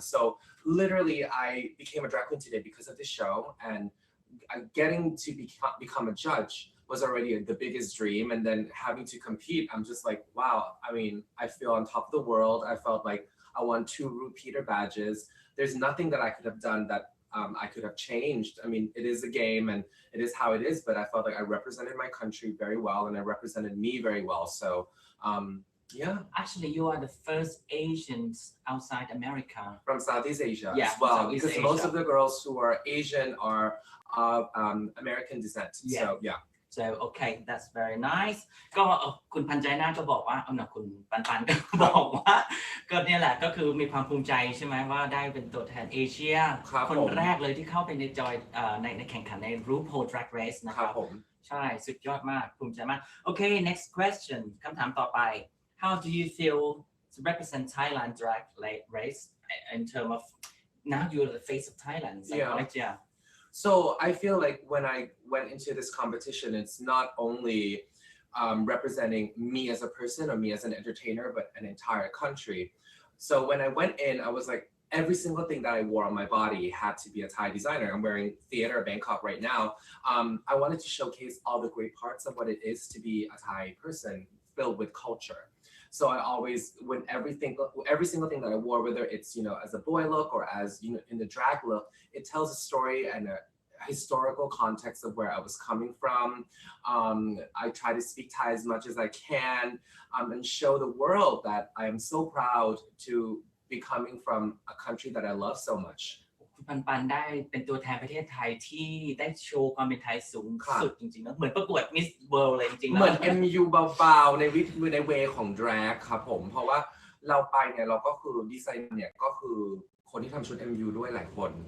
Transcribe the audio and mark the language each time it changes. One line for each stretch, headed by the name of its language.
English: So literally I became a drag queen today because of the show and getting to become a judge.was already the biggest dream and then having to compete I'm just like wow I mean I feel on top of the world I felt like I won 2 repeater badges there's nothing that I could have done that I could have changed I mean it is a game and it is how it is but I felt like I represented my country very well and I represented me very well so yeah actually you are the first Asians outside America from Southeast Asia as well because Asia. Most of the girls who are Asian are of American descent so yeah So okay, that's very nice.
Thai: ก็คุณพันใจน่าก็บอกว่าคุณปันก็บอกว่าก็เนี่ยแหละก็คือมีความภูมิใจใช่ไหมว่าได้เป็นตัวแทนเอเชียคนแรกเลยที่เข้าไปในจอยในแข่งขันใน RuPaul Drag Race นะครับใช่สุดยอดมากภูมิใจมาก
English: Okay, next question
Thai: คำถามต่อไป
English: How do you feel to represent Thailand Drag Race in terms of now you're the face of Thailand? So I feel like when I went into this competition, it's not only representing me as a person or me as an entertainer, but an entire country. So when I went in, I was like, every single thing that I wore on my body had to be a Thai designer. I'm wearing Theater Bangkok right now. I wanted to showcase all the great parts of what it is to be a Thai person filled with culture.So I always, when every single thing that I wore, whether it's, as a boy look or as, in the drag look, it tells a story and a historical context of where I was coming from. I try to speak Thai as much as I can and show the world that I am so proud to be coming from a country that I love so much.
Thai: คุณปันได้เป็นตัวแทนประเทศไทยที่ได้โชว์ความเป็นไทยสูงสุดจริงๆนะเหมือนประกวด Miss World เลยจริงๆ เหมือน MU เบาๆในเวของ drag ครับผมเพราะว่า เราไปเนี่ยเราก็คือดีไซน์เนี่ยก็คือคนที่ทำชุด MU ด้วยหลายคน